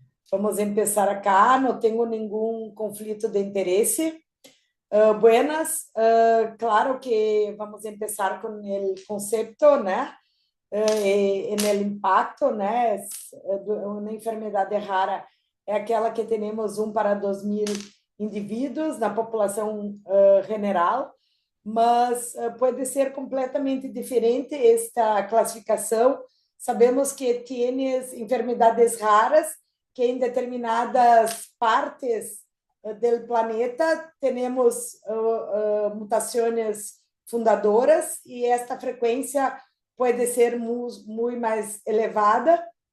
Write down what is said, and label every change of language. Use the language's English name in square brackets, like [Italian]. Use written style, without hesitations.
[Portuguese] Vamos começar acá, não tenho nenhum conflito de interesse. [Spanish] Buenas, claro que vamos empezar con el concepto, ¿no? En el impacto, né? [Portuguese] Uma enfermidade rara é aquela que temos 1 para 2.000 indivíduos na população general, mas pode ser completamente diferente esta classificação. Sabemos que [Spanish] tienes enfermedades raras [Portuguese] que em determinadas partes [Spanish] del planeta [Portuguese] temos mutações fundadoras e esta frequência pode ser muito mais elevada.